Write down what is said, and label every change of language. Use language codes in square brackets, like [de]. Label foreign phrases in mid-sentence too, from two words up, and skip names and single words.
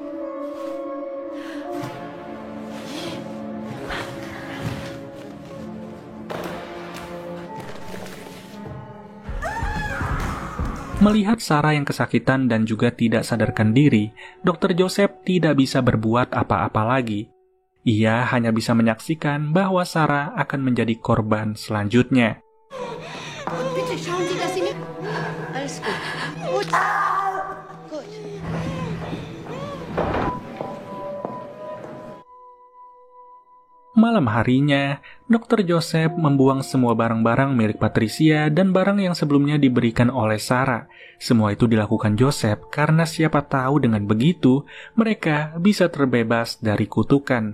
[id] Melihat Sarah yang kesakitan dan juga tidak sadarkan diri, Dr. Joseph tidak bisa berbuat apa-apa lagi. Ia hanya bisa menyaksikan bahwa Sarah akan menjadi korban selanjutnya. [de] Bitte schauen Sie, dass Sie nicht... Alles gut. Gut. Gut. [id] Malam harinya, Dr. Joseph membuang semua barang-barang milik Patricia dan barang yang sebelumnya diberikan oleh Sarah. Semua itu dilakukan Joseph karena siapa tahu dengan begitu, mereka bisa terbebas dari kutukan.